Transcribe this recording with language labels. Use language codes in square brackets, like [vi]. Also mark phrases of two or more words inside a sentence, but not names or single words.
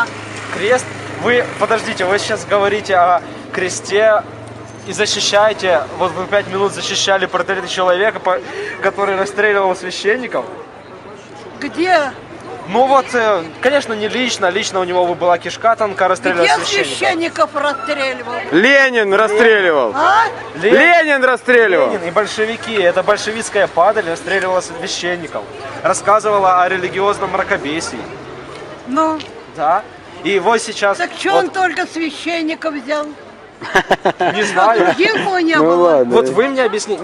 [ru] Крест, вы, подождите, вы сейчас говорите о кресте и защищаете, вот вы 5 минут защищали портреты человека, который расстреливал священников. Где? Ну вот, конечно, не лично, лично у него была кишка тонка, расстреливал Где священников. священников расстреливал? [uk] Ленін розстрілював. [ru] А? [uk] Ленін розстрілював. [ru] Ленин и большевики, это большевистская падаль, расстреливала священников, рассказывала о религиозном мракобесии. Ну, Да. И вот сейчас, так что вот, он только священников взял? не знаю, Других его не Ну было. ладно. вот вы мне объясните.